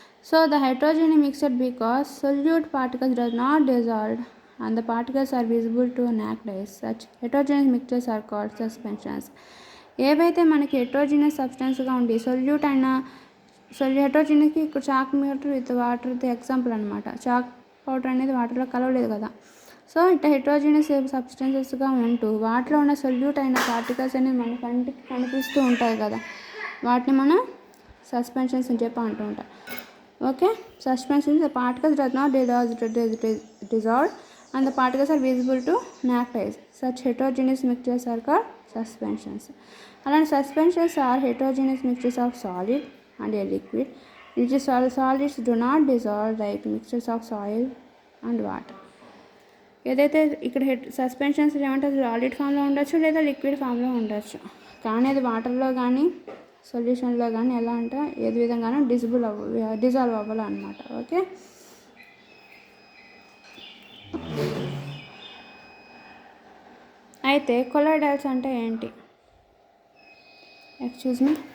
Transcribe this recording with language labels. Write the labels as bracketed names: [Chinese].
[English] So the heterogeneous mixture because solute particles does not dissolve and the particles are visible to naked eyes. Such heterogeneous mixtures are called suspensions. [Telugu] ఏవైతే మనకి heterogeneous సబ్స్టెన్స్గా ఉండి solute అయిన హెటరోజీనియస్కి ఇక్కడ chalk powder with వాటర్ది example అనమాట. Chalk powder అనేది వాటర్లో కలవలేదు కదా. సో ఇట్లా హెటరోజీనియస్ సబ్స్టెన్సెస్గా ఉంటూ వాటిలో ఉన్న సొల్యూట్ అయిన పార్టికల్స్ అనేవి మన కంటికి కనిపిస్తూ ఉంటాయి కదా, వాటిని మనం సస్పెన్షన్స్ అని చెప్పి అంటూ ఉంటాం. [English] Okay, suspensions the particles does not dissolve and the particles are visible to naked eyes. Such heterogeneous mixtures are called suspensions. [Telugu] అలాంటి [English] Suspensions are heterogeneous mixtures of solid and a liquid which solids do not dissolve like mixtures of soil and water. [Telugu] ఏదైతే ఇక్కడ suspensions ఏమంటే solid ఫామ్లో ఉండొచ్చు లేదా liquid ఫామ్లో ఉండొచ్చు, కానీ అది వాటర్లో కానీ సొల్యూషన్లో కానీ ఎలా అంటే ఏది విధంగానూ డిజాల్వ్ అవ్వాలన్నమాట. ఓకే, అయితే కొలాయిడల్స్ అంటే ఏంటి? Excuse మీ.